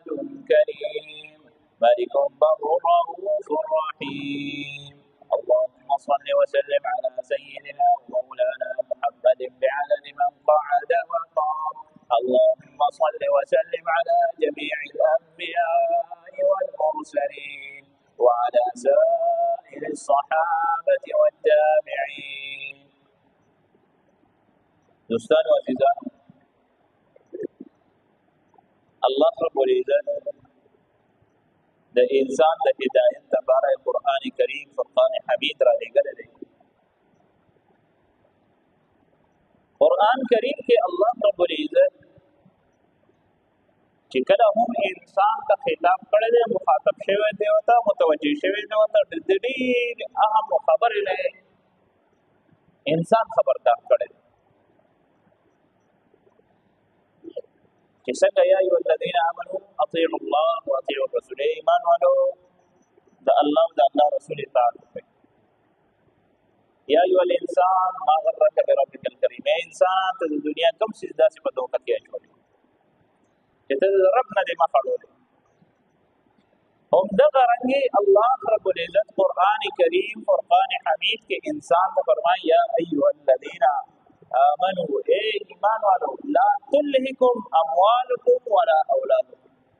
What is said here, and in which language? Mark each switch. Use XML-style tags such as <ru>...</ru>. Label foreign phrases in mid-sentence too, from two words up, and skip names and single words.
<ar>كريم ملك بر رؤوف رحيم اللهم صل وسلم على سيدنا ومولانا محمد بعدد من قعد وقام اللهم صل وسلم على جميع الأنبياء والمرسلين وعلى سائر الصحابة والتابعين</ar> <ps>دوستان و عزیزان الله رب العزت د انسان د هدایت لپاره قرآن کریم فرقان حمید را لېږلی دی قرآن کریم کې الله رب العزت چې کله هم انسان ته خطاب کړی دی مخاطب شوی دی ورته متوجه شوی دی ورته د ډېرې اهم خبرې نه انسان خبردار کړی دی چې څنګه</ps> <ar>یا ایها الذین آمنوا اطیعوا الله واطیعوا الرسول</ar> <ps>ایمان والو د الله او د الله رسول اطاعت وکړئ</ps> <ar>یا ایها الانسان ما غرک بربک الکریم</ar> <ps>انسان ته د دنیا کوم څیز داسې په دوکه کې اچولی چې ته د رب نه دې مخ اړولی همدغه رنګې الله رب العزت قرآن کریم فرقان حمید کې انسان ته فرمایي</ps> <ar>یا ایها الذین آمنوا</ar> <ps>اے ایمان والو</ps> <ar>لا تلهکم اموالکم ولا اولادکم</ar>